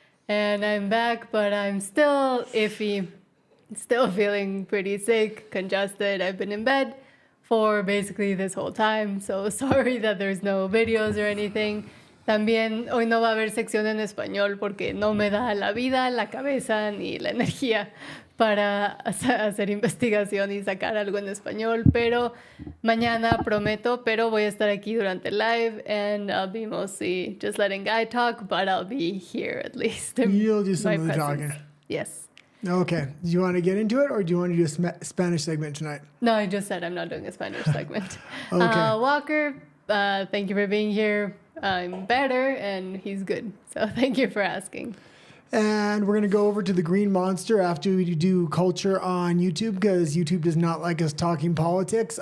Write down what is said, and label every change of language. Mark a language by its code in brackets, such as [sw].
[en] And I'm back, but I'm still iffy. Still feeling pretty sick, congested. I've been in bed for basically this whole time, so sorry that there's no videos or anything. [es] También hoy no va a haber sección en español porque no me da la vida, la cabeza ni la energía para hacer investigación y sacar algo en español, pero mañana prometo, pero voy a estar aquí durante el live [en] and I'll be mostly just letting Guy talk, but I'll be here at least. You'll do some of the talking. Yes. Okay. Do you want to get into it or do you want to do a Spanish segment tonight? No, I just said I'm not doing a Spanish segment. Okay. Walker, thank you for being here. I'm better and he's good. So thank you for asking. And we're going to go over to the Green Monster after we do culture on YouTube because YouTube does not like us talking politics.